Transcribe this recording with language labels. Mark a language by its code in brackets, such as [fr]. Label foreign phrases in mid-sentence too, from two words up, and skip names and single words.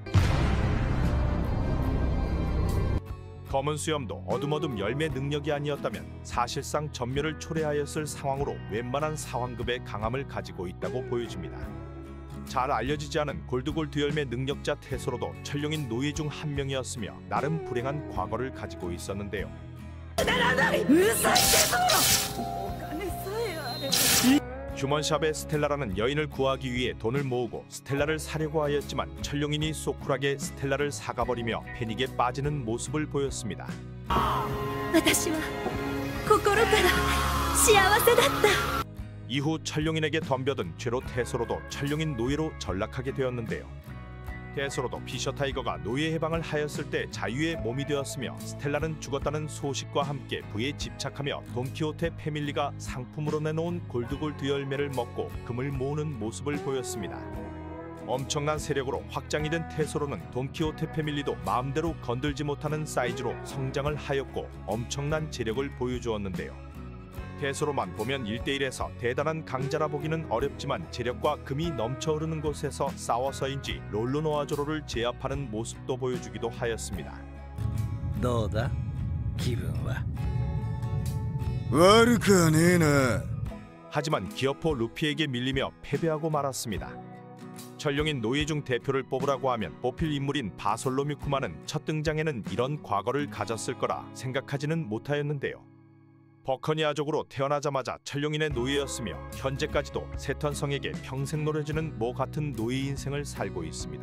[ko] 검은수염도 어둠어둠 열매 능력이 아니었다면 사실상 전멸을 초래하였을 상황으로 웬만한 사왕급의 강함을 가지고 있다고 보여집니다. 잘 알려지지 않은 골드골드 열매 능력자 태소로도 천룡인 노예 중 한 명이었으며 나름 불행한 과거를 가지고 있었는데요. [ja] くならない。うるさいテソーロ。お金さえあれば。 [ko] 휴먼샵의 스텔라라는 여인을 구하기 위해 돈을 모으고 스텔라를 사려고 하였지만 천룡인이 소쿨하게 스텔라를 사가버리며 패닉에 빠지는 모습을 보였습니다. [ja] 私は心から幸せだった。 [ko] 이후 천룡인에게 덤벼든 죄로 테소로도 천룡인 노예로 전락하게 되었는데요. 테소로도 피셔 타이거가 노예 해방을 하였을 때 자유의 몸이 되었으며 스텔라는 죽었다는 소식과 함께 부에 집착하며 돈키호테 패밀리가 상품으로 내놓은 골드골드 열매를 먹고 금을 모으는 모습을 보였습니다. 엄청난 세력으로 확장이 된 테소로는 돈키호테 패밀리도 마음대로 건들지 못하는 사이즈로 성장을 하였고 엄청난 재력을 보여주었는데요. 테소로만 보면 1대1에서 대단한 강자라 보기는 어렵지만 재력과 금이 넘쳐 흐르는 곳에서 싸워서인지 롤로노아조로를 제압하는 모습도 보여주기도 하였습니다. どうだ? 기분은? [ja] 悪くはねえな. [ko] 하지만 기어포 루피에게 밀리며 패배하고 말았습니다. 천룡인 노예 중 대표를 뽑으라고 하면 뽑힐 인물인 바솔로뮤쿠마는 첫 등장에는 이런 과거를 가졌을 거라 생각하지는 못하였는데요. 버커니아족으로 태어나자마자 천룡인의 노예였으며 현재까지도 세턴성에게 평생 노려지는 모 같은 노예 인생을 살고 있습니다.